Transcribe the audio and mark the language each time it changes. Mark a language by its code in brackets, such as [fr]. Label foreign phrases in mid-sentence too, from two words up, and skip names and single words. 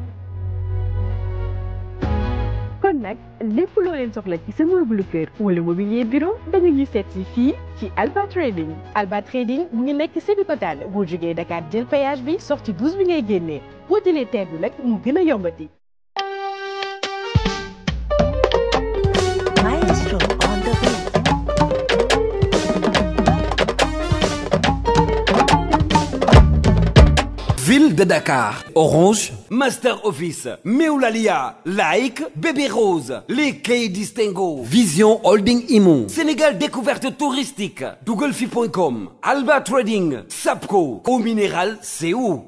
[wo] kon nag lépp loo leen soxla ci sa meuble kër wala mobilier bureau da nga ñuy seet si fii ci Alba Trading. Alba Trading mu ngi nekk Sébikotane boo jógee Dakar jël péage bi sortie 12 bi ngay génnee boo jëlee terre bi nag mu gën a yombati. [en] Maestro on the beat. [fr] Ville de Dakar, Orange, Master Office, Meoulalia, Like, Bébé Rose, les Quais Distingo, Vision Holding Imo, Sénégal Découverte Touristique, Douglefi.com, Alba Trading, Sapco, Eau Minérale, c'est où?